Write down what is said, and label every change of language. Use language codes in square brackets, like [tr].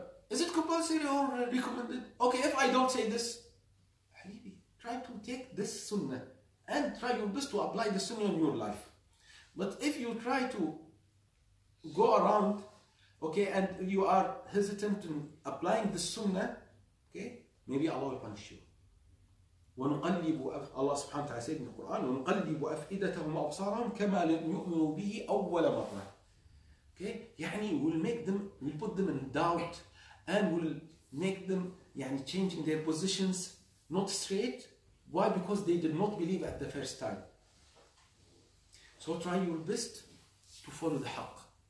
[en] Is it compulsory or recommended? Okay, if I don't say this, Habibi, try to take this sunnah and try your best to apply the sunnah in your life. But if you try to go around, okay, and you are hesitant in applying the sunnah, okay, maybe Allah will punish you. [ar] ونقلب [en] Allah subhanahu wa ta'ala said in the Quran, [ar] ونقلب أفئدتهم وأبصارهم كما لم يؤمنوا به أول مرة. [en] Okay, يعني we'll put them in doubt and we'll make them changing their positions not straight. Why? Because they did not believe at the first time. So try your best to follow the haqq.